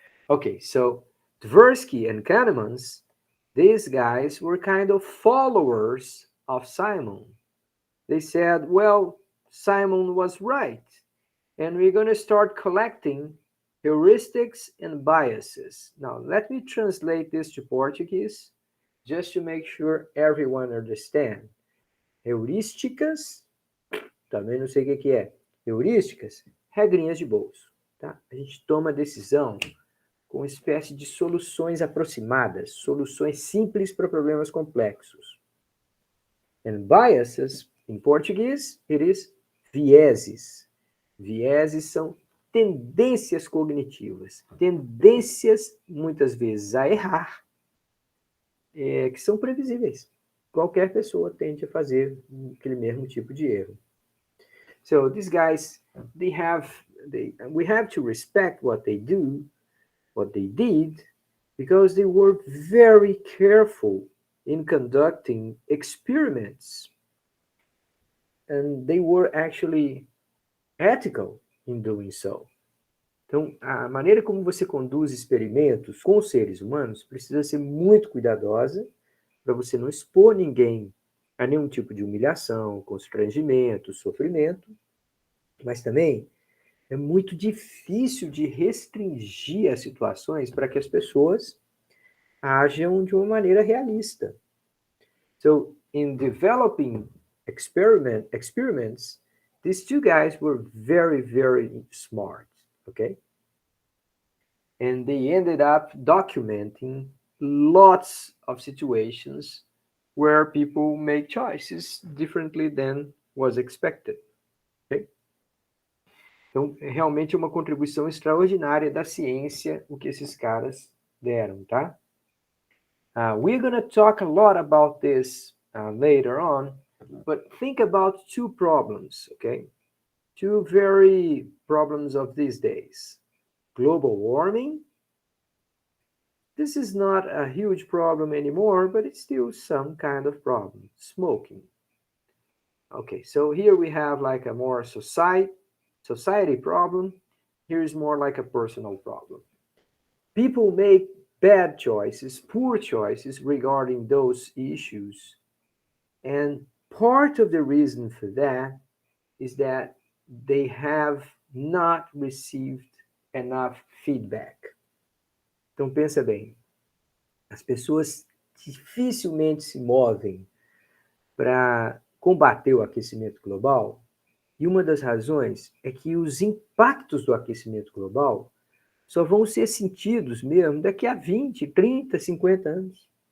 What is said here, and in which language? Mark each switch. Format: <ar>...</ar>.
<en>Okay, so Tversky and Kahnemans, these guys were kind of followers of Simon. They said, well, Simon was right, and we're going to start collecting heuristics and biases. Now, let me translate this to Portuguese just to make sure everyone understands.</en> <pt>Heurísticas, também não sei o que é. Heurísticas, regrinhas de bolso. Tá? A gente toma decisão com uma espécie de soluções aproximadas, soluções simples para problemas complexos.</pt> <en>And biases,</en> <pt>em português,</pt> <en>it is vieses.</en> <pt>Vieses são tendências cognitivas, tendências, muitas vezes, a errar, que são previsíveis. Qualquer pessoa tende a fazer aquele mesmo tipo de erro.</pt> <en>So these guys, we have to respect what they do, what they did, because they were very careful in conducting experiments. And they were actually ethical in doing so.</en> <pt>Então, a maneira como você conduz experimentos com seres humanos precisa ser muito cuidadosa para você não expor ninguém a nenhum tipo de humilhação, constrangimento, sofrimento, mas também é muito difícil de restringir as situações para que as pessoas ajam de uma maneira realista.</pt> <en>So, in developing experiments, these two guys were very, very smart, okay? And they ended up documenting lots of situations where people make choices differently than was expected. Okay?</en> <pt>Então, realmente é uma contribuição extraordinária da ciência o que esses caras deram, tá?</pt> <en>We're going to talk a lot about this later on, but think about two problems, okay? Two very problems of these days. Global warming. This is not a huge problem anymore, but it's still some kind of problem. Smoking. Okay, so here we have like a more society problem. Here's more like a personal problem. People make bad choices, poor choices regarding those issues. And part of the reason for that is that they have not received enough feedback.</en> <pt>Então pensa bem, as pessoas dificilmente se movem para combater o aquecimento global, e uma das razões é que os impactos do aquecimento global só vão ser sentidos mesmo daqui a 20, 30, 50 anos.</pt>